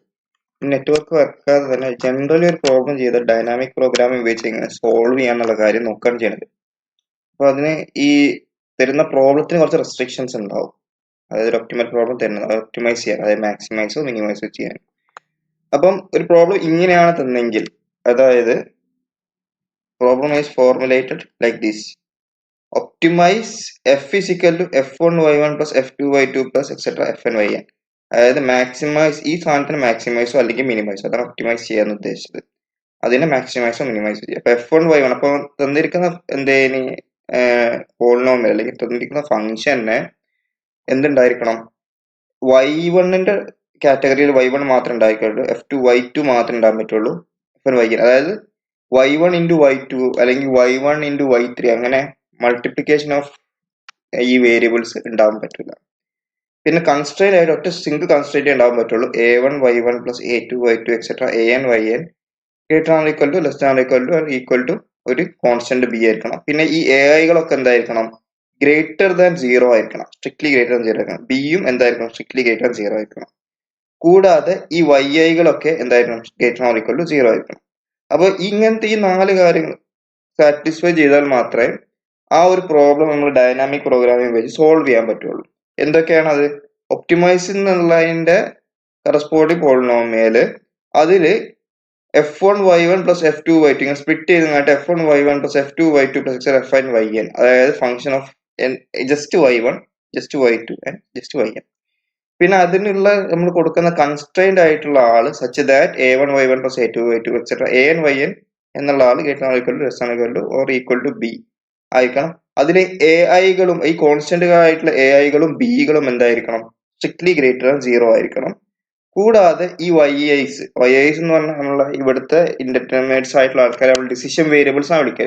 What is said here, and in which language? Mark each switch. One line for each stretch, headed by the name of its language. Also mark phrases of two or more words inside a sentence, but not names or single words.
Malayalam: നെറ്റ്വർക്ക് വരക്കാതെ തന്നെ ജനറലി ഒരു പ്രോബ്ലം ചെയ്ത്
English: dynamic programming
Malayalam: ഉപയോഗിച്ച് എങ്ങനെ സോൾവ് ചെയ്യാന്നുള്ള കാര്യം നോക്കുകയാണ് ചെയ്യുന്നത്. അപ്പോൾ അതിന് ഈ തരുന്ന പ്രോബ്ലത്തിന് കുറച്ച് റെസ്ട്രിക്ഷൻസ് ഉണ്ടാവും. അതായത് ഒരു
English: optimal problem
Malayalam: തരുന്നത് ഒപ്റ്റിമൈസ് ചെയ്യാൻ, അതായത് മാക്സിമൈസോ മിനിമൈസോ ചെയ്യാൻ. അപ്പം ഒരു പ്രോബ്ലം ഇങ്ങനെയാണ് തന്നെങ്കിൽ, അതായത്
English: problem is formulated like this: optimize f is equal to f1y1 plus f2y2 plus etc fn yn.
Malayalam: അതായത് മാക്സിമൈസ് ഈ സാധനത്തിന് മാക്സിമൈസോ അല്ലെങ്കിൽ മിനിമൈസോ, അതാണ് ഒപ്റ്റിമൈസ് ചെയ്യാൻ ഉദ്ദേശിച്ചത്. അതിനെ മാക്സിമൈസോ മിനിമൈസോ ചെയ്യാം. അപ്പൊ f1y1 അപ്പോൾ തന്നിരിക്കുന്ന എന്തേനി പോളിനോമിയൽ അല്ലെങ്കിൽ തന്നിരിക്കുന്ന ഫംഗ്ഷന് എന്തുണ്ടായിരിക്കണം? y1ന്റെ കാറ്റഗറിയിൽ y1 മാത്രമേ ഉണ്ടായിരിക്കുള്ളൂ, f2 y2 മാത്രമേ ഉണ്ടാകാൻ പറ്റുള്ളൂ. fn അതായത് y1 into y2 അല്ലെങ്കിൽ y1 into y3 അങ്ങനെ
English: multiplication of
Malayalam: ഈ വേരിയബിൾസ് ഉണ്ടാവാൻ പറ്റില്ല. പിന്നെ കൺസ്ട്രെയിൻ ആയിട്ട് ഒറ്റ
English: single constraint
Malayalam: ഉണ്ടാവാൻ പറ്റുള്ളൂ:
English: a1 y1 plus a2 y2 എക്സെട്ര an yn greater or equal to less or equal to ഒരു constant B ആയിരിക്കണം.
Malayalam: പിന്നെ ഈ എ ഐകളൊക്കെ എന്തായിരിക്കണം?
English: greater than 0 ആയിരിക്കണം, strictly greater than 0 ആയിരിക്കണം.
Malayalam: ബിയും എന്തായിരിക്കണം?
English: strictly greater than 0
Malayalam: ആയിരിക്കണം. കൂടാതെ ഈ വൈ ഐകളൊക്കെ എന്തായിരിക്കണം?
English: greater or equal to 0 ആയിരിക്കണം.
Malayalam: അപ്പോൾ ഇങ്ങനത്തെ ഈ 4 കാര്യങ്ങൾ സാറ്റിസ്ഫൈ ചെയ്താൽ മാത്രമേ ആ ഒരു പ്രോബ്ലം നമ്മൾ
English: dynamic programming
Malayalam: വെച്ച് സോൾവ് ചെയ്യാൻ പറ്റുള്ളൂ. എന്തൊക്കെയാണ് അത്? ഒപ്റ്റിമൈസ് എന്നുള്ളതിന്റെ
English: corresponding polynomial,
Malayalam: അതില്
English: f1y1 plus f2y2
Malayalam: ഇങ്ങനെ സ്പ്ലിറ്റ് ചെയ്ത്
English: f1y1 plus f2y2 plus fn yn, അതായത് function of just y1 just y2 and just yn.
Malayalam: പിന്നെ അതിനുള്ള നമ്മൾ കൊടുക്കുന്ന
English: കൺസ്ട്രെയിൻഡ്
Malayalam: ആയിട്ടുള്ള ആള്
English: such that a1 y1 plus a2 y2 എക്സെട്ര an yn
Malayalam: എന്നുള്ള ആള്
English: greater equal to less equal to or equal to B ആയിരിക്കണം.
Malayalam: അതിലെ എ ഐകളും ഈ കോൺസ്റ്റന്റ് ആയിട്ടുള്ള എ ഐകളും ബികളും എന്തായിരിക്കണം?
English: strictly greater than 0 ആയിരിക്കണം.
Malayalam: കൂടാതെ ഈ വൈ ഐസ് എന്ന് പറഞ്ഞാൽ നമ്മളെ ഇവിടുത്തെ ഇൻഡിറ്റർമിനേറ്റ്സ് ആയിട്ടുള്ള ആൾക്കാരെ നമ്മൾ
English: decision variables
Malayalam: ആണ് വിളിക്കല്.